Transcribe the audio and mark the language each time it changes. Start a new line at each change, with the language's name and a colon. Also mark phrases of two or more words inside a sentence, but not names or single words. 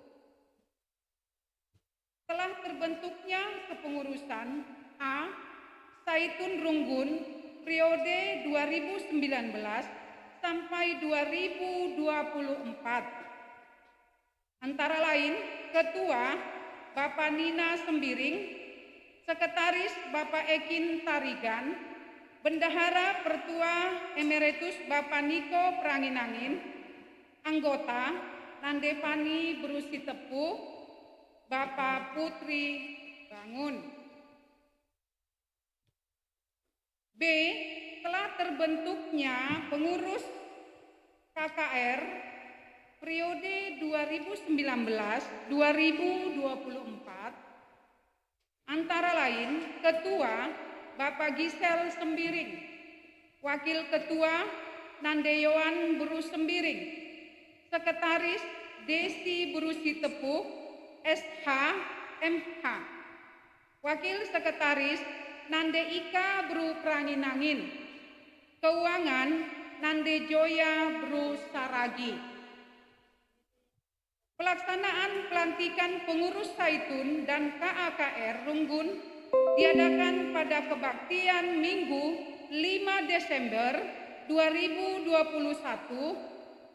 Indonesian: Telah terbentuknya kepengurusan A. Saitun Runggun periode 2019 sampai 2024. Antara lain Ketua Bapak Nina Sembiring Sekretaris Bapak Ekin Tarigan, Bendahara Pertua Emeritus Bapak Niko Pranginangin, anggota Nandepani Berusi Tepu, Bapak Putri Bangun. B. Telah terbentuknya pengurus KKR periode 2019-2024, antara lain Ketua Bapak Gisel Sembiring, Wakil Ketua Nandeyoan Buru Sembiring, Sekretaris Desi Berusi Tepuh, SH, MH, Wakil Sekretaris Nande Ika Bru Pranginangin, Keuangan Nande Joya Bru Saragi. Pelaksanaan pelantikan pengurus Zaitun dan KAKR Runggun diadakan pada kebaktian Minggu 5 Desember 2021.